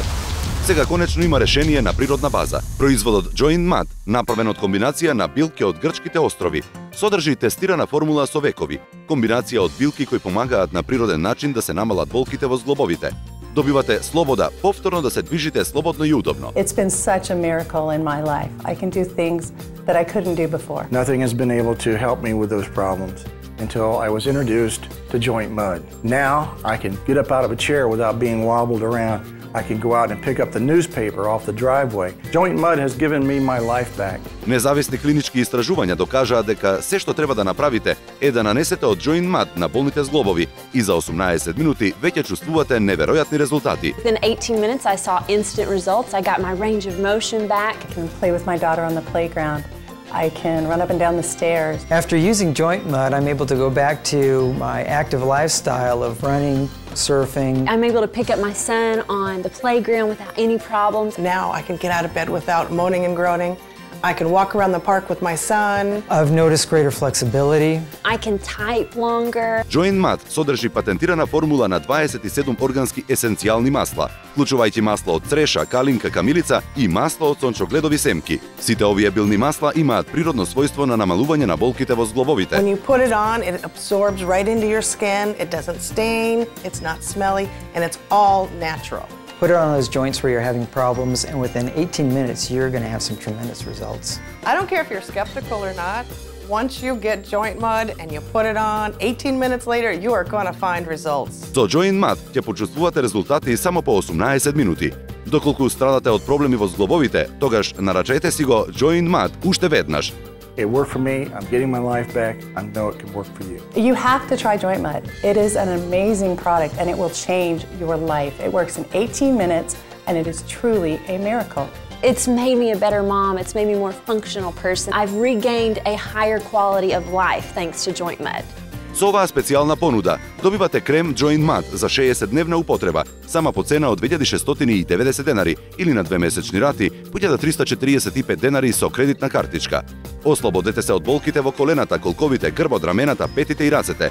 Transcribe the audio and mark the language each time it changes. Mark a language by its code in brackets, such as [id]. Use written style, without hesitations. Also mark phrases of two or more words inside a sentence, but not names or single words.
[mk] Сега конечно има решение на природна база. Производот Joint Mud, направен од комбинација на билки од грчките острови, содржи тестирана формула со векови, комбинација од билки кои помагаат на природен начин да се намалат болките во зглобовите. Добивате слобода повторно да се движите слободно и удобно. [en] It's been such a miracle in my life. I can do things that I couldn't do before. Nothing has been able to help me with those problems until I was introduced to Joint Mud. Now I can get up out of a chair without being wobbled around. I can go out and pick up the newspaper off the driveway. Joint Mud has given me my life back. Независни клинички истражувања докажаа дека се што треба да направите е да нанесете од Joint Mud на болните зглобови и за 18 минути веќе чувствувате неверојатни резултати. Within 18 minutes I saw instant results. I got my range of motion back. I can play with my daughter on the playground. I can run up and down the stairs. After using Joint Mud, I'm able to go back to my active lifestyle of running, surfing. I'm able to pick up my son on the playground without any problems. Now I can get out of bed without moaning and groaning. I can walk around the park with my son. I've noticed greater flexibility. I can type longer. [mk] Joint Mud содржи патентирана формула на 27 органски есенцијални масла, вклучувајќи масло од цреша, калинка, камилица и масло од сончогледови семки. Сите овие билни масла имаат природно својство на намалување на болките во зглобовите. [en] When you put it on, it absorbs right into your skin. It doesn't stain, it's not smelly, and it's all natural. Put it on those joints where you're having problems, and within 18 minutes, you're going to have some tremendous results. I don't care if you're skeptical or not. Once you get Joint Mud and you put it on, 18 minutes later, you are going to find results. [mk] Со Joint Mud ќе почувствувате резултати само по 18 минути. Доколку страдате од проблеми во зглобовите, тогаш нарачете си го Joint Mud уште веднаш. [en] It worked for me. I'm getting my life back. I know it can work for you. You have to try Joint Mud. It is an amazing product and it will change your life. It works in 18 minutes and it is truly a miracle. It's made me a better mom. It's made me a more functional person. I've regained a higher quality of life thanks to Joint Mud. [mk] Со оваа специјална понуда добивате крем Joint Mud за 60-дневна употреба, сама по цена од 2690 денари или на 2-месечни рати по 1345 денари со кредитна картичка. Ослободете се од болките во колената, колковите, грбот, рамената, петите и рацете.